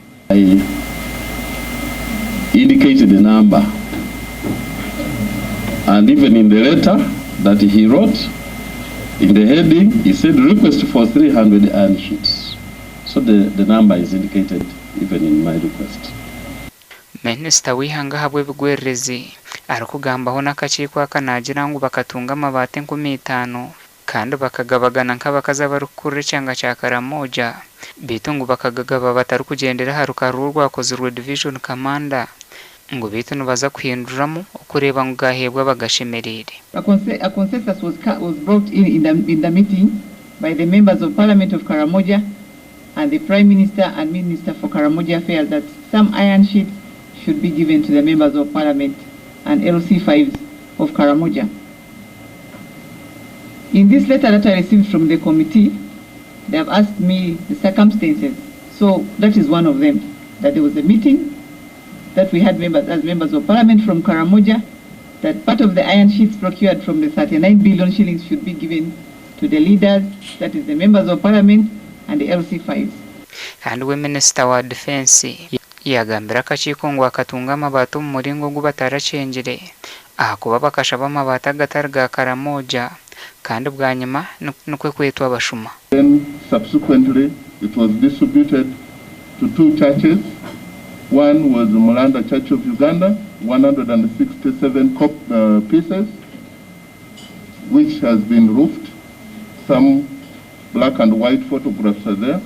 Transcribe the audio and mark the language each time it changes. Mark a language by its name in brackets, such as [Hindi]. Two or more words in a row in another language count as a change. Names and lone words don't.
[English] I indicated the number, and even in the letter that he wrote, in the heading, he said request for 300 iron sheets. So the number is indicated even in my request. [Nyankole] Minisita w'ihanga habwe bigwererezi arikugambaho n'akakiiko akanagira ngu bakatunga amabaati 50 kandi bakagabagana nk'abakazi barikukurira ekyanga kya Karamoja bitu ngu bakagagaba batari kugendera aha rukaru rwakozirwe [English] division commander [Nyankole] ngu bitu nibaza kuhinduramu okureeba ngu gaheebwa bagashemerere. [English] A consensus was brought in the meeting by the members of Parliament of Karamoja and the Prime Minister and Minister for Karamoja Affairs that some iron sheets should be given to the members of Parliament and LC5s of Karamoja. In this letter that I received from the committee, they have asked me the circumstances. So that is one of them, that there was a meeting that we had members of Parliament from Karamoja, that part of the iron sheets procured from the 39 billion shillings should be given to the leaders, that is the members of Parliament and the LC5s. And we [Nyankole] Minister wa Defense yagambira akakiiko ngu akatunga amabaati omu muringo gu bataracengire ahakuba bakashaba amabaati agatari ga Karamoja kandi bwanyuma nukwe kwetwa abashuma. [English] Then subsequently it was distributed to two churches. One was the Mulanda Church of Uganda, 167 pieces, which has been roofed. Some black and white photographs are there.